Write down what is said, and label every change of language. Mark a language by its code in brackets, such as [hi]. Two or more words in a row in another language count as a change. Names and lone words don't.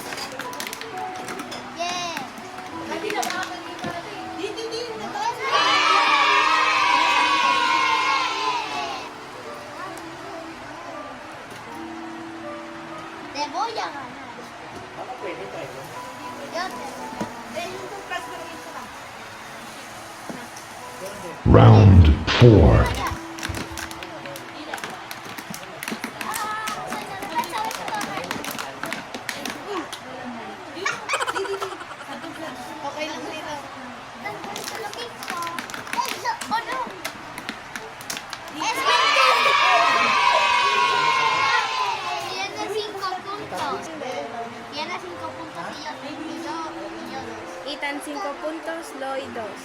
[es] Yeah. Te voy a ganar. Yo te voy a ganar. [en] Round 4. [tl] Okay lang dito. [en] Oh no. [es] Es 20. Tiene 5 puntos. Tiene 5 puntos y yo 2. Ethan 5 puntos, Loy 2.